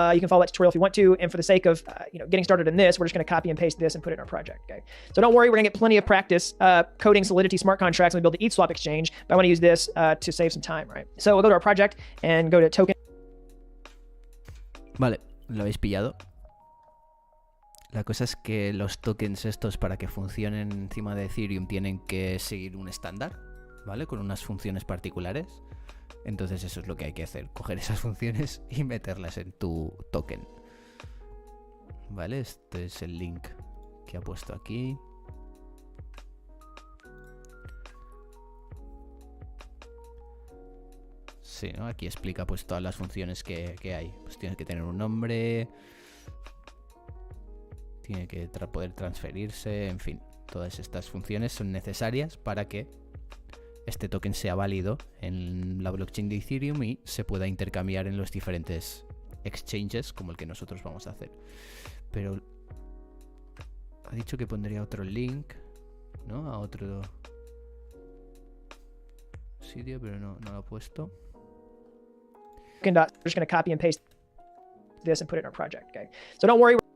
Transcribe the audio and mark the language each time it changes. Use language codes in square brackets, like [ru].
[en] You can follow that tutorial if you want to. And for the sake of getting started in this, we're just going to copy and paste this and put it in our project, okay? So don't worry, we're going to get plenty of practice coding Solidity smart contracts when we build the ETH swap exchange. But I want to use this to save some time, right? So we'll go to our project and go to token. [es] Vale, lo habéis pillado. La cosa es que los tokens estos, para que funcionen encima de Ethereum, tienen que seguir un estándar, ¿vale? Con unas funciones particulares. Entonces eso es lo que hay que hacer, coger esas funciones y meterlas en tu token. Vale, este es el link que ha puesto aquí. Sí, ¿no? Aquí explica pues todas las funciones que hay. Pues tienes que tener un nombre, tiene que poder transferirse, en fin. Todas estas funciones son necesarias para que este token sea válido en la blockchain de Ethereum y se pueda intercambiar en los diferentes exchanges como el que nosotros vamos a hacer. Pero ha dicho que pondría otro link, ¿no? A otro sitio, pero no lo ha puesto. [en] We're just going to copy and paste this and put it in our project, okay? So don't worry.